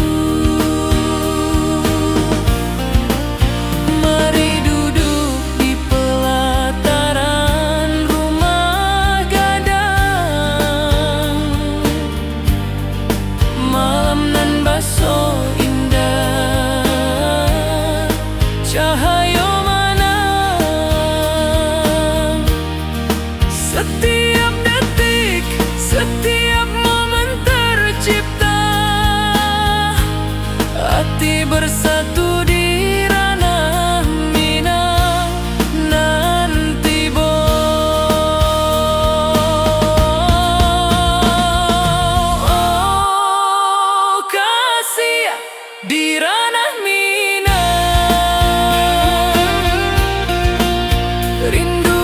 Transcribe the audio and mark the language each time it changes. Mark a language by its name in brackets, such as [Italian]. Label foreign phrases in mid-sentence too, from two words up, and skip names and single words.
[Indonesian] Mari duduk di pelataran rumah gadang, [Minangkabau] malam nan baso indah, [Indonesian] cahaya mana setiap detik, setiap momen tercipta, hati bersatu di ranah Minang nanti bo. Oh kasih di ranah Minang.